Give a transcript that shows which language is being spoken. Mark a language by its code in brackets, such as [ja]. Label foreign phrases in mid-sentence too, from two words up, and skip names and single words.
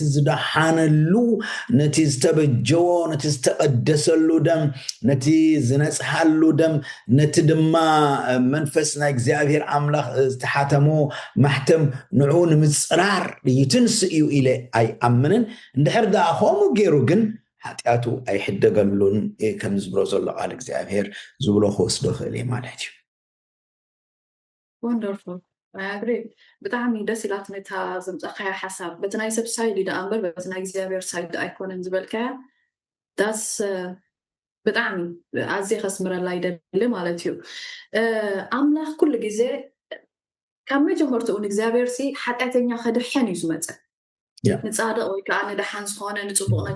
[ti] ዝደሓነሉ ነቲ ዝተበጀዎ ነቲ ዝተቀደሰሉ ደም ነቲ ዝነጽሓሉ ደም ነቲ ድማ መንፈስ ናይ እግዚአብሔር አምላኽ ዝተሓተሞ ማሕተም ንዑ ንምጽራር ይትንስኡ ኢለ ኣይኣምንን እንድሕር ዳ ከምኡ ገይሩ ግን ኃጢአቱ ኣይሕደገሉን ከም ዝብሎ ዘሎ ቃል እግዚአብሔር ዝብሎ ክወስዶ ክእል ማለት እዩ [en] Wonderful. I agree. [ti] ብጣዕሚ ደስ ኢላትኒ እታ ዘምፀኻያ ሓሳብ በቲ ናይ ሰብ ሳይድ ኢዳ እምበር በቲ ናይ እግዚኣብሔር ሳይድ ኣይኮነን ዝበልካያ ዳስ ብጣዕሚ ኣዝየ ከስምረላ ይደሊ ማለት እዩ ኣምላኽ ኩሉ ግዜ ካብ መጀመርትኡ ንእግዚኣብሔር ሓጢአተኛ ከድሕን እዩ ዝመፀ ንፃድቕ ወይ ከዓ ንድሓን ዝኾነ ንፅቡቕ ነገር